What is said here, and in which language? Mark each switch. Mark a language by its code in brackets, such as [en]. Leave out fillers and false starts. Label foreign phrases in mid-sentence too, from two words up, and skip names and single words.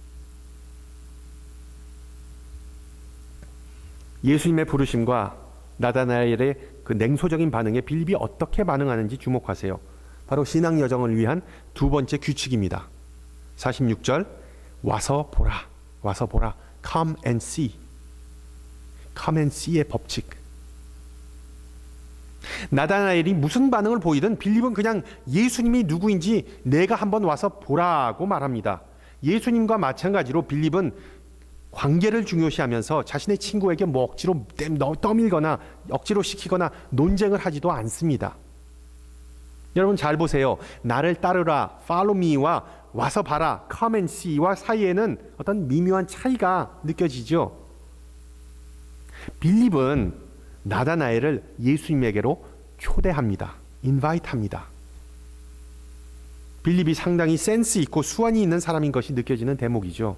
[ko] 예수님의 부르심과 나다나엘의 그 냉소적인 반응에 빌립이 어떻게 반응하는지 주목하세요. 바로 신앙 여정을 위한 두 번째 규칙입니다. 46절 와서 보라. [en] Come and see. Come and see [ko] 의 법칙. 나다나엘이 무슨 반응을 보이든 빌립은 그냥 예수님이 누구인지 내가 한번 와서 보라고 말합니다. 예수님과 마찬가지로 빌립은 관계를 중요시하면서 자신의 친구에게 뭐 억지로 떠밀거나 억지로 시키거나 논쟁을 하지도 않습니다. 여러분 잘 보세요. 나를 따르라, [en] follow me [ko] 와 와서 봐라, [en] come and see [ko] 와 사이에는 어떤 미묘한 차이가 느껴지죠. 빌립은 나다나엘을 예수님에게로 초대합니다. 인바이트합니다. 빌립이 상당히 센스 있고 수완이 있는 사람인 것이 느껴지는 대목이죠.